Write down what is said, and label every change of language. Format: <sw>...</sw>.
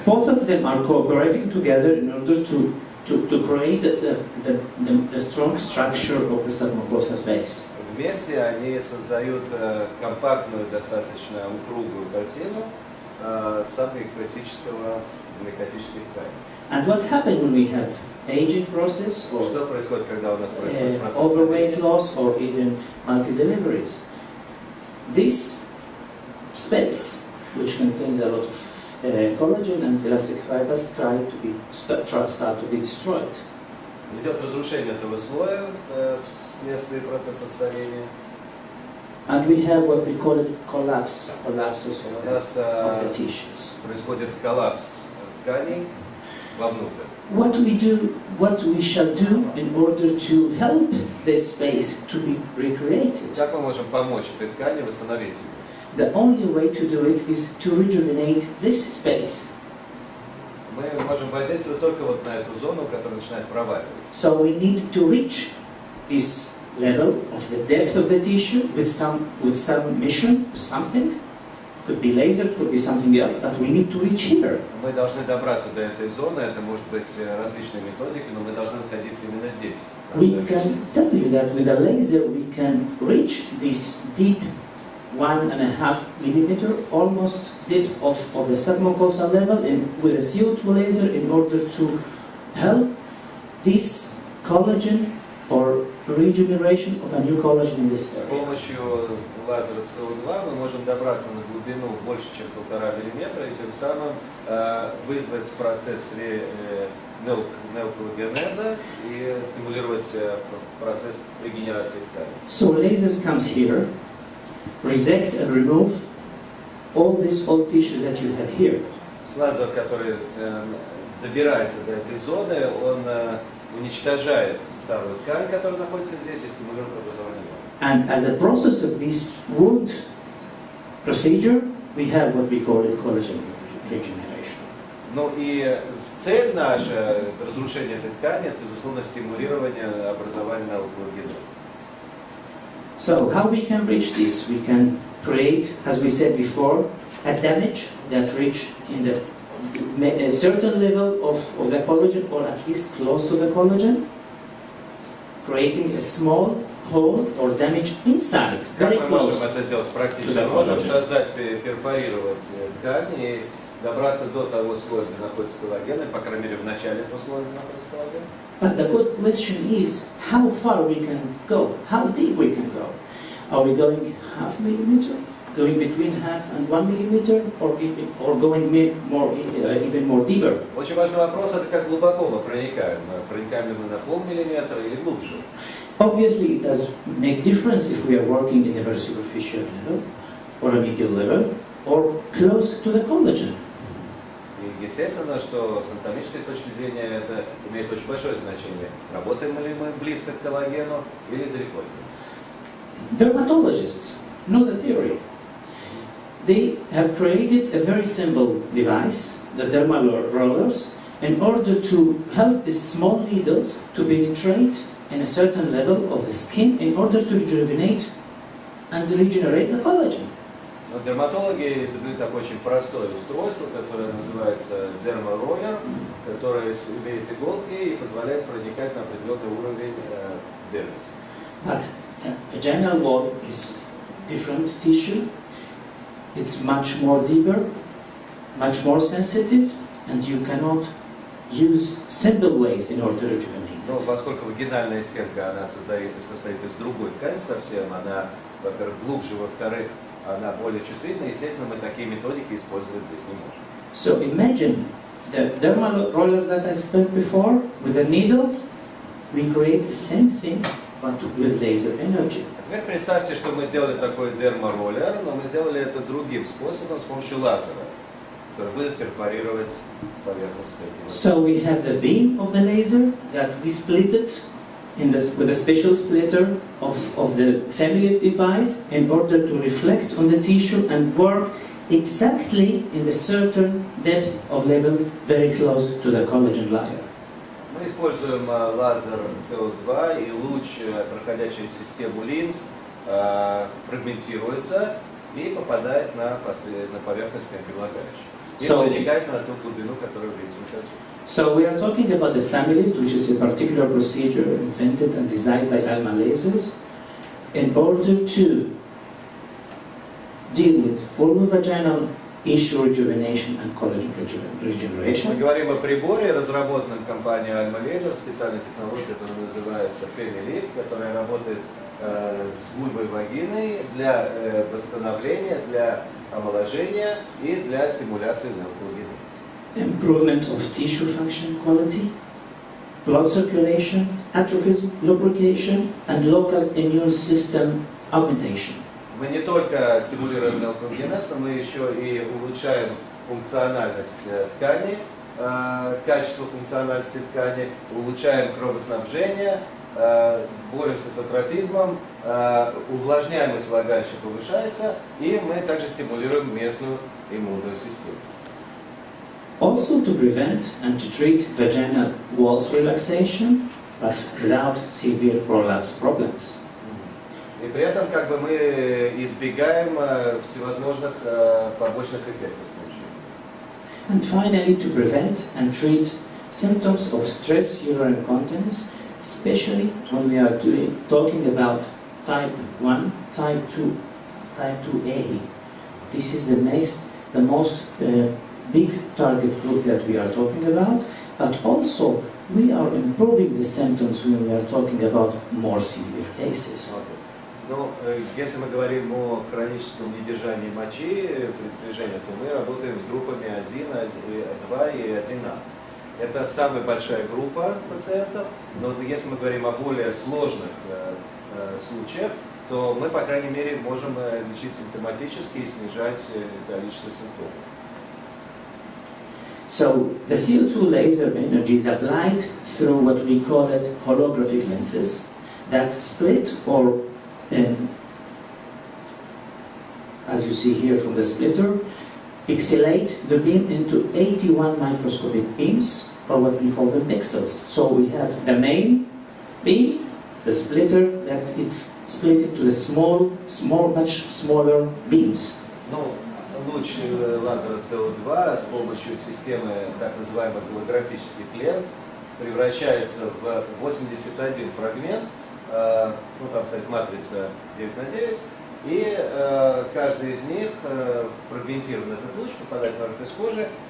<en>Both of them are cooperating together in order to create the strong structure of the submucosa space.</en> <ru>Вместе они создают компактную, достаточно упругую картину сабмикотических тканей.</ru> <en>And what happens when we have aging process or</en> <ru>Что происходит, когда у нас происходит процесс</ru> <en>overweight loss or even multi-deliveries? This space, which contains a lot of collagen and elastic fibers, start to be destroyed.</en> <ru>Идет разрушение этого слоя вследствие процесса старения.</ru> <en>And we have what we call it collapses of the tissues.</en> <ru>Происходит коллапс тканей вовнутрь.</ru> <en>What we shall do in order to help this space to be recreated?</en> <ru>Как мы можем помочь этой ткани восстановить себя?</ru> <en>The only way to do it is to rejuvenate this space.</en> <ru>Мы можем воздействовать только вот на эту зону, которая начинает проваливаться.</ru> <en>So we need to reach this level of the depth of the tissue with some mission, something. Could be laser, could be something else, but we need to reach here.</en> <ru>Мы должны добраться до этой зоны, это может быть различные методики, но мы должны находиться именно здесь.</ru> <en>We can tell you that with a laser we can reach this deep 1.5 millimeter almost depth of the submucosal level with a CO2 laser in order to help this collagen or regeneration of a new collagen in this</en> <ru>С</ru> <en>area.</en> <ru>помощью лазерского угла мы можем добраться на глубину больше, чем 1,5 миллиметра, и тем самым вызвать процесс неоколлагенеза и стимулировать процесс регенерации тканей.</ru> <en>So lasers comes here, resect and remove all this old tissue that you had here.</en> <ru>Лазер, который добирается до этой зоны, он уничтожает старую ткань, которая находится здесь, и стимулирует образование новой.</ru> <en>And as a process of this wound procedure, we have what we call it collagen regeneration.</en> <ru>Ну и цель наша, разрушение этой ткани, это, безусловно, стимулирование образования генеза.</ru> <en>So how we can reach this? We can create, as we said before, a damage that reach in a certain level of the collagen, or at least close to the collagen, creating a small hole or damage inside, very</en> <ru>Как мы</ru> <en>close.</en> <ru>можем это сделать практично? Можем создать, перфорировать ткань и добраться до того слоя, где находится коллаген, по крайней мере в начале этого слоя, где находится коллаген.</ru> <en>But the good question is how far we can go, how deep we can go. Are we going half millimeter, going between half and 1 millimeter, or going more, even more deeper?</en> <ru>Очень важный вопрос, это как глубоко мы проникаем. Проникаем ли мы на полмиллиметра или глубже?</ru> <en>Obviously, it does make difference if we are working in a very superficial level, or a medial level, or close to the collagen.</en> <ru>И естественно, что с анатомической точки зрения это имеет очень большое значение. Работаем ли мы близко к коллагену или далеко от него.</ru> <en>Dermatologists know the theory. They have created a very simple device, the dermal rollers, in order to help these small needles to penetrate in a certain level of the skin in order to rejuvenate and regenerate the collagen.</en> <ru>Но дерматологи изобрели такое очень простое устройство, которое называется дермороллер, которое имеет иголки и позволяет проникать на определенный уровень дермиса.</ru> <en>But a vaginal wall is different tissue. It's much more deeper, much more sensitive, and you cannot use simple ways in order to rejuvenate.</en> <ru>Но поскольку вагинальная стенка, она состоит из другой ткани совсем, она, во-первых, глубже, во-вторых, она более чувствительна, естественно, мы такие методики использовать здесь не можем.</ru> <en>So imagine the dermal roller that I spoke before with the needles. We create the same thing, but with laser energy.</en> <ru>А теперь представьте, что мы сделали такой дермороллер, но мы сделали это другим способом, с помощью лазера, который будет перфорировать поверхность стенки.</ru> <en>So we have the beam of the laser that we split it with a special splitter of the FemiLift device in order to reflect on the tissue and work exactly in the certain depth of level very close to the collagen layer.</en> <ru>Мы используем лазер CO2, и луч, проходя через систему линз, фрагментируется и попадает на поверхность стенки влагалища. И проникает на ту глубину, которую линз указывает.</ru> <en>So we are talking about the FemiLift, which is a particular procedure invented and designed by Alma Lasers in order to deal with vulvovaginal issue rejuvenation and collagen regeneration.</en> <ru>Мы говорим о приборе, разработанном компанией Alma Laser, специальной технологии, которая называется FemiLift, которая работает с вульвой вагиной для восстановления, для омоложения и для стимуляции генеза.</ru> <en>Improvement of tissue function quality, blood circulation, atrophism, lubrication, and local immune system augmentation.</en> <ru>Мы не только стимулируем генез, но мы еще и улучшаем функциональность ткани, качество функциональности ткани, улучшаем кровоснабжение, боремся с атрофизмом, увлажняемость влагалища повышается, и мы также стимулируем местную иммунную систему.</ru> <en>Also to prevent and to treat vaginal walls relaxation, but without severe prolapse problems.</en> <ru>И при этом как бы мы избегаем всевозможных побочных эффектов с помощью.</ru> <en>And finally, to prevent and treat symptoms of stress urinary incontinence, especially when we are talking about type 1, type 2, type 2A. This is the most big target group that we are talking about, but also we are improving the symptoms when we are talking about more severe cases.</en> <ru>Но если мы говорим о хроническом недержании мочи при движении, то мы работаем с группами 1, 2 и 1А. Это самая большая группа пациентов, но если мы говорим о более сложных случаях, то мы, по крайней мере, можем лечить симптоматически и снижать количество симптомов.</ru> <en>So the CO2 laser energy is applied through what we call it holographic lenses that split or as you see here from the splitter, pixelate the beam into 81 microscopic beams, or what we call them pixels. So we have the main beam, the splitter, that it's split into the much smaller beams.</en> <ru>Ну, луч лазера CO2 с помощью системы так называемых голографических ленз превращается в 81 фрагмент, ну там стоит матрица 9 на 9, и каждый из них фрагментирован этот луч, попадает на поверхность кожи.</ru>